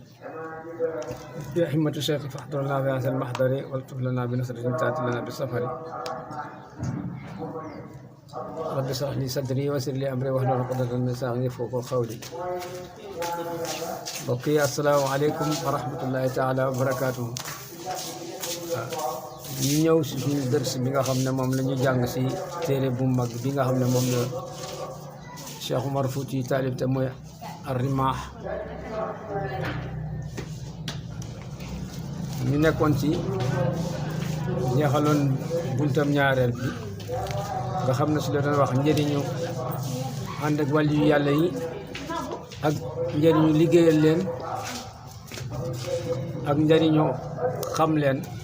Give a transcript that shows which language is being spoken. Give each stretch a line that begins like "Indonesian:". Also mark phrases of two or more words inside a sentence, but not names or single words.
Arabic: يا همة الشيخ فاحضر لنا في هذا المحضر والطف لنا بنصرة تأتي لنا بالسفر. رب اشرح لي صدري ويسر لي أمري واحلل عقدة من لساني يفقهوا قولي. بقي السلام عليكم ورحمة الله تعالى وبركاته.
Wolof: ñu ñëw si suñu dërs bi nga xam ne moom la ñu jàng si téere bu mag bi nga xam ne moom la Cheikh Omar Fouti taalif te mooy Ar-Rimah. ñu nekkoon ci jeexaloon buntam ñaareel bi nga xam ne su la doon wax njëriñu ànd ak wàllu yu yàlla yi ak njëriñu liggéeyal leen ak njëriñu xam leen.